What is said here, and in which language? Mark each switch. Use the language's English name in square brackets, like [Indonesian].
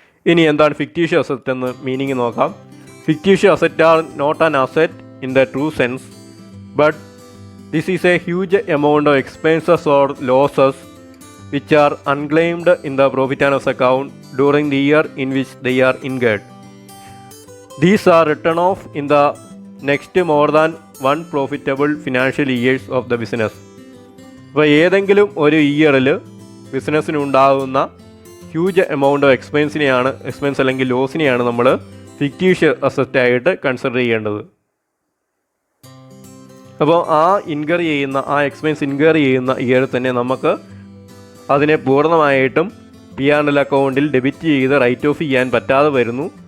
[Malayalam] ഇനി എന്താണ് fictitious asset എന്ന് മീനിങ് നോക്കാം. [English] Fictitious asset are not an asset in the true sense, but this is a huge amount of expenses or losses which are unclaimed in the profit and loss account during the year in which they are incurred. These are written off in the next more than one profitable financial years of the business. [Malayalam] അപ്പോൾ ഏതെങ്കിലും ഒരു ഇയറിൽ ബിസിനസ്സിനുണ്ടാകുന്ന huge amount of expense അല്ലെങ്കിൽ ലോസിനെയാണ് നമ്മൾ fictitious അസറ്റായിട്ട് consider ചെയ്യേണ്ടത്. അപ്പോൾ ആ expense incur ചെയ്യുന്ന ഇയറിൽ തന്നെ നമുക്ക് അതിനെ പൂർണ്ണമായിട്ടും P&L അക്കൗണ്ടിൽ ഡെബിറ്റ് ചെയ്ത് റൈറ്റ് ഓഫ് ചെയ്യാൻ പറ്റാതെ വരുന്നു.